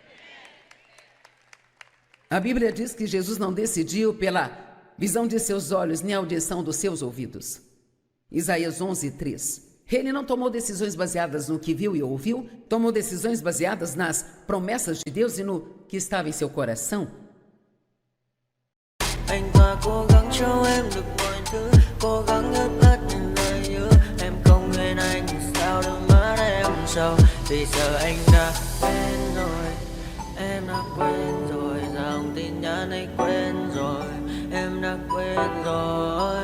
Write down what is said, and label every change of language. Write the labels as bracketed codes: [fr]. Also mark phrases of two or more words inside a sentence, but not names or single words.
[pt] A Bíblia diz que Jesus não decidiu pela visão de seus olhos, nem a audição dos seus ouvidos. Isaías 11:3. Ele não tomou decisões baseadas no que viu e ouviu, tomou decisões baseadas nas promessas de Deus e no que estava em seu coração. [vi] Anh ta cố gắng cho em được mọi thứ, cố gắng ướp ắt những lời nhớ. Em không quên anh sao đôi mắt em sầu. Vì giờ anh đã quên rồi, em đã quên rồi. Dòng tin nhắn anh quên rồi, em đã quên rồi.